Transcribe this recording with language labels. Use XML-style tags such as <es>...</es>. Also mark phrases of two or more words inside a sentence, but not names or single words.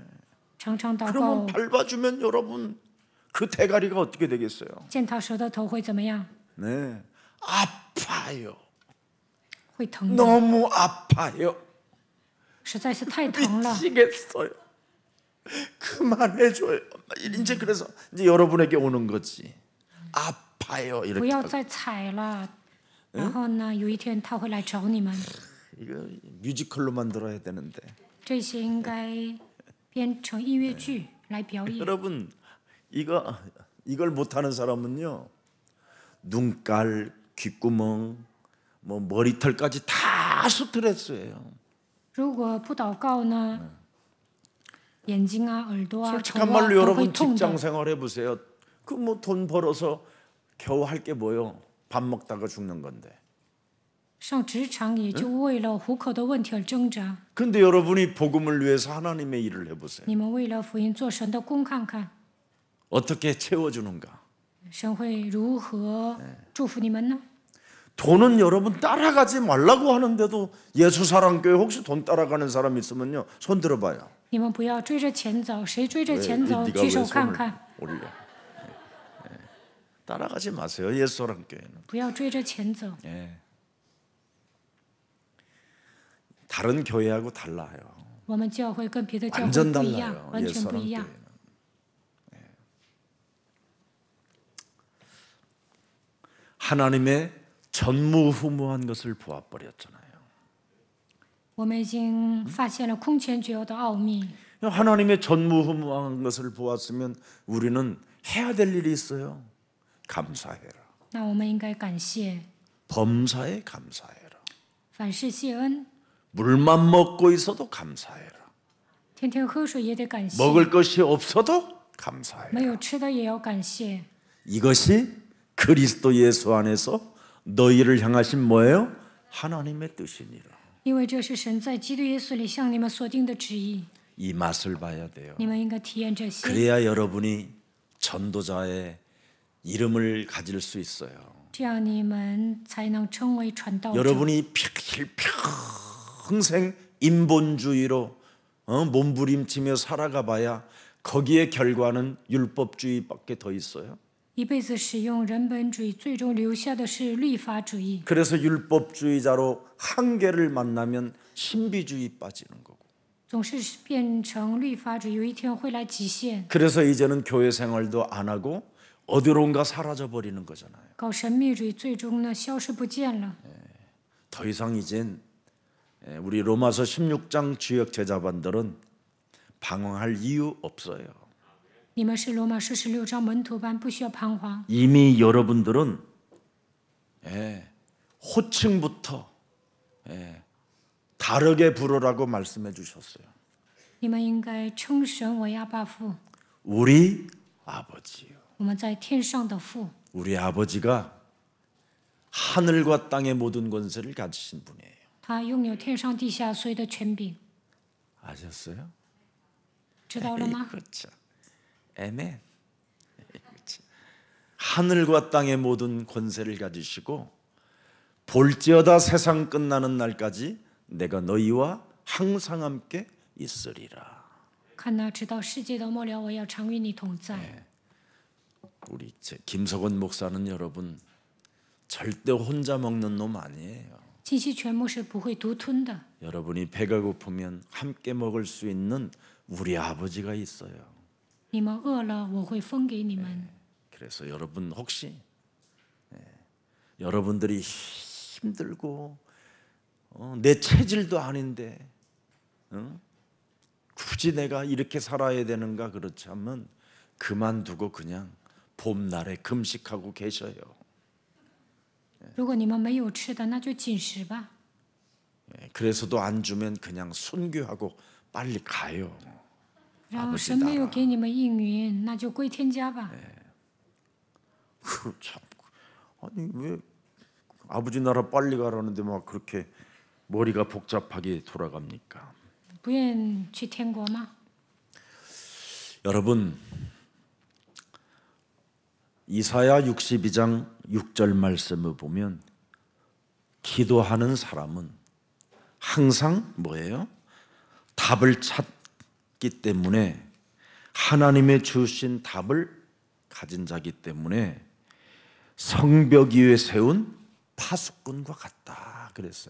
<zh>常常祷</zh> <ko>그러면</ko> <zh>告，</zh> <ko>밟아주면 여러분 그 대가리가 어떻게 되겠어요?</ko> <zh>践踏蛇的头会怎么样？</zh> <ko>네, 아파요.</ko> <zh>会疼的，</zh> <ko>너무 아파요.</ko> <zh>实在是太疼了。</zh> <ko>미치겠어요. 그만해줘요. 이제 그래서 이제 여러분에게 오는 거지. 아파요</ko> <zh>不</zh> <ko>이렇게.</ko> <zh>要再踩了。然后呢，有一天他会来找你们。</zh> <ko>이거 뮤지컬로 만들어야 되는데.</ko> <zh>这些应该编成音乐剧来表演。</zh> <ko>여러분 이걸 못하는 사람은요 눈깔, 귓구멍, 뭐 머리털까지 다 스트레스예요.</ko> <zh>如果不祷告呢，眼睛啊、耳朵啊、头</zh> <ko>솔직한</ko> <zh>啊</zh> <ko>말로</ko> <zh>都会</zh> <ko>여러분</ko> <zh>痛</zh> <ko>직장</ko> <zh>的。</zh> <ko>생활 해보세요. 그 뭐 돈 벌어서 겨우 할 게 뭐요? 밥 먹다가 죽는 건데.</ko> <zh>上职场也就为了糊口的问题而挣扎。</zh> <ko>근데 여러분이 복음을 위해서 하나님의 일을 해보세요.</ko> <zh>你们为了福音做神的工，看看</zh> <ko>어떻게 채워주는가?</ko> <zh>神会如何祝福你们呢？</zh> <ko>돈은 여러분 따라가지 말라고 하는데도 예수사랑교회 혹시 돈 따라가는 사람 있으면요 손 들어봐요.</ko> <zh>你们不要追着钱走，谁追着</zh> <ko>왜,</ko> <zh>钱走，</zh> <ko>네가</ko> <zh>举</zh> <ko>왜</ko> <zh>手看</zh> <ko>손을</ko> <zh>看。</zh> <ko>올려? 따라가지 마세요 예수사랑교회는.</ko> <zh>不要追着钱走，</zh> <ko>다른 교회하고 달라요.</ko> <zh>我们教会跟别的教会</zh> <ko>완전</ko> <zh>不一样，</zh> <ko>달라요</ko> <zh>完全不一样。</zh> <ko>예수사랑교회는. 하나님의 전무후무한 것을 보아버렸잖아요.</ko> <zh>我们已经发现了空前绝后的奥秘。</zh> <ko>하나님의 전무후무한 것을 보았으면 우리는 해야 될 일이 있어요. 감사해라.</ko> <zh>那我们应该感谢，</zh> <ko>범사에 감사해라.</ko> <zh>凡事谢恩，</zh> <ko>물만 먹고 있어도 감사해라.</ko> <zh>天天喝水也得感谢，</zh> <ko>먹을 것이 없어도</ko> <zh>没</zh> <ko>감사해라.</ko> <zh>有吃的也要感谢。</zh> <ko>이것이 그리스도 예수 안에서 너희를 향하신 뭐예요? 하나님의 뜻이니라.</ko> <zh>因为这是神在基督耶稣里向你们所定的旨意，</zh> <ko>이 맛을 봐야 돼요.</ko> <zh>你们应该体验这些，</zh> <ko>그래야 여러분이 전도자의 이름을 가질 수 있어요.</ko> <zh>这样你们才能成为传道者。</zh> <ko>여러분이 평생 인본주의로 몸부림치며 살아가 봐야 거기에 결과는 율법주의밖에 더 있어요.</ko> <zh>一辈子使用人本主义，最终留下的是律法主义。</zh> <ko>그래서 율법주의자로 한계를 만나면 신비주의 빠지는 거고.</ko> <zh>总是变成律法主义，有一天会来极限。</zh> <ko>그래서 이제는 교회 생활도 안 하고 어디론가 사라져 버리는 거잖아요.</ko> <zh>搞神秘主义，最终呢消失不见了。</zh> <ko>더 이상 이젠 우리 로마서 16장 주역 제자반들은 방황할 이유 없어요.</ko> <zh>你们是罗马书16章门徒班，不需要彷徨。</zh> <ko>이미 여러분들은 호칭부터 다르게 부르라고 말씀해 주셨어요.</ko> <zh>你们应该称神为阿爸父，</zh> <ko>우리 아버지요.</ko> <zh>我们在天上的父。</zh> <ko>우리 아버지가 하늘과 땅의 모든 권세를 가지신 분이에요.</ko> <zh>他拥有天上地下所有的权柄，</zh> <ko>아셨어요?</ko> <zh>知道了吗？</zh> <ko>그렇죠. 아멘. 그렇죠. 하늘과 땅의 모든 권세를 가지시고 볼지어다 세상 끝나는 날까지 내가 너희와 항상 함께 있으리라.</ko> <zh>看哪，直到世界的末了，我要常与你同在。</zh> <ko>우리 김석원 목사는 여러분 절대 혼자 먹는 놈 아니에요.</ko> <zh>金希全牧是不会独吞的。</zh> <ko>여러분이 배가 고프면 함께 먹을 수 있는 우리 아버지가 있어요.</ko> <zh>你们饿了，我会分给你们。</zh> <ko>그래서 여러분 혹시 여러분들이 힘들고 내 체질도 아닌데 굳이 내가 이렇게 살아야 되는가 그렇지 않으면 그만두고 그냥 봄날에 금식하고 계셔요.</ko> <zh>如果你们没有吃的，那就禁食吧。</zh> <ko>그래서도 안 주면 그냥 순교하고 빨리 가요.</ko> <zh>然后神没有给你们应允，那就归天家吧。</zh> <ko>참, 아니 왜 아버지 나라 빨리 가라는데 막 그렇게 머리가 복잡하게 돌아갑니까?</ko> <zh>不愿去天国吗？</zh> <ko>여러분 이사야 62장 6절 말씀을 보면 기도하는 사람은 항상 뭐예요? 답을 찾기 때문에 하나님의 주신 답을 가진 자기 때문에 성벽 위에 세운 파수꾼과 같다 그랬어요.</ko>